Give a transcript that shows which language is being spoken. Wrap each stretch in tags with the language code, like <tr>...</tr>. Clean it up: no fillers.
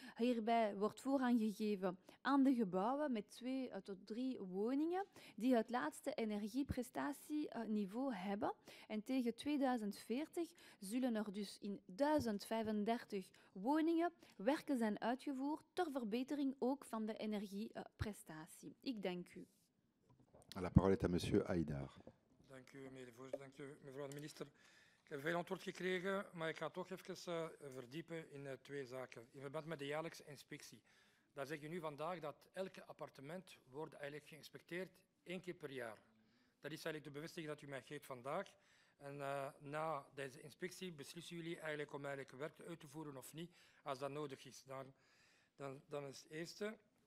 <nl>Hierbij wordt voorrang gegeven aan de gebouwen met 2 tot 3 woningen die het laatste energieprestatieniveau hebben. En tegen 2040 zullen er dus in 1035 woningen werken zijn uitgevoerd ter verbetering ook van de energieprestatie. Ik dank u.</nl> <fr>La parole est à monsieur Haïdar.</fr> <nl>Dank u, meneer de voorzitter. Dank u, mevrouw de minister. Ik heb veel antwoord gekregen, maar ik ga toch even verdiepen in 2 zaken. In verband met de jaarlijkse inspectie. Daar zeg je nu vandaag dat elke appartement wordt eigenlijk geïnspecteerd 1 keer per jaar. Dat is eigenlijk de bevestiging dat u mij geeft vandaag. En na deze inspectie beslissen jullie eigenlijk om eigenlijk werk uit te voeren of niet, als dat nodig is. Dan is het eerste.</nl>